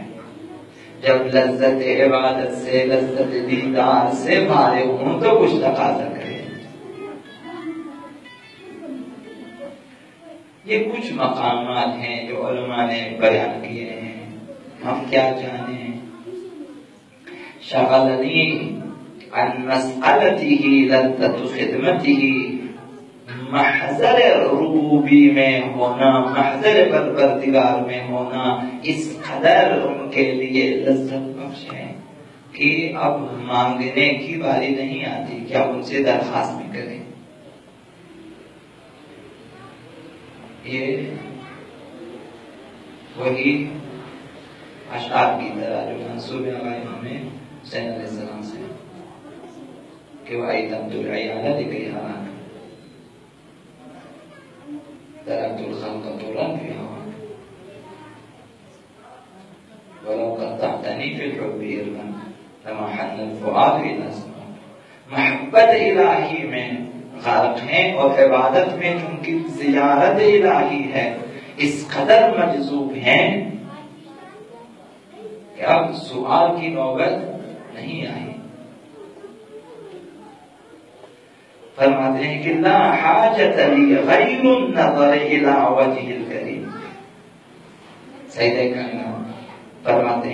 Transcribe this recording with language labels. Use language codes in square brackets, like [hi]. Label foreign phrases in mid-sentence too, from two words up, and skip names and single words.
[ur] جب لذت عبادت سے، لذت دیدار سے فارغ ہوں تو کچھ تقاضا کرے۔ یہ کچھ مقامات ہیں جو علماء نے بیان کیے ہیں، ہم کیا جانیں۔ [ar] شغلنی عن مسئلتہ لذت خدمتہ، [ur] محضر ربوبی میں ہونا، محضر پروردگار میں ہونا اس قدر ان کے لیے لذت بخش ہے کہ اب مانگنے کی باری نہیں آتی کہ اب ان سے درخواست بھی کریں۔ یہ وہی اشعار کی طرح جو منسوب ہے امام حسین [ar] علیہ السلام [ur] سے کہ [ar] وَأَيْ تَبْدُ الْعِيَالَ لِكَيْ هَوَاكَ تركت الخلق طورا في هواك ولو قطعتني في الحب إربا لما حن الفؤاد إلى سواك۔ [ur] محبت الہی میں غرق ہیں اور عبادت میں چونکہ زیارت الہی ہے اس قدر مجذوب ہیں کہ اب سؤال کی نوبت نہیں آئی۔ فرماتے ہیں کہ [ar] لا حاجت لی غیر النظر الی وجہ الکریم، [ur] سیدہ کائنات فرماتے